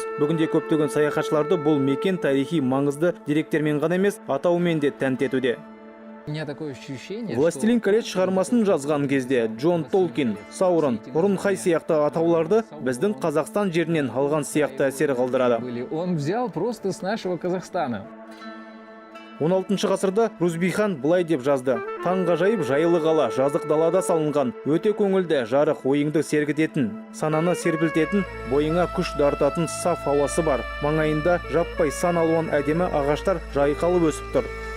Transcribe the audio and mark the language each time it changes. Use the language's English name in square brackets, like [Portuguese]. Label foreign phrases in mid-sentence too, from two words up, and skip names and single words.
[Kazakh] Бүгінде көптеген саяхатшыларды бұл мекен тарихи маңызды деректермен ғана емес, атауымен де тәнті етуде. Властелин колец шығармасын жазған кезде Джон Толкин, Саурон, Урунхай сияқты атауларды біздің Қазақстан жерінен алған сияқты әсер қалдырады. [Russian] Он взял просто с нашего Казахстана. [Kazakh] 16 ғасырда Рузбихан былай деп жазды: таңғажайып жайлы қала, жазық далада салынған, өте көңілді, жарық, ойыңды сергітетін, сананы серпілтетін, бойыңа күш дартатын саф ауасы бар. Маңайында жаппай сан алуан әдемі ағаштар жайқалып өсіп тұр.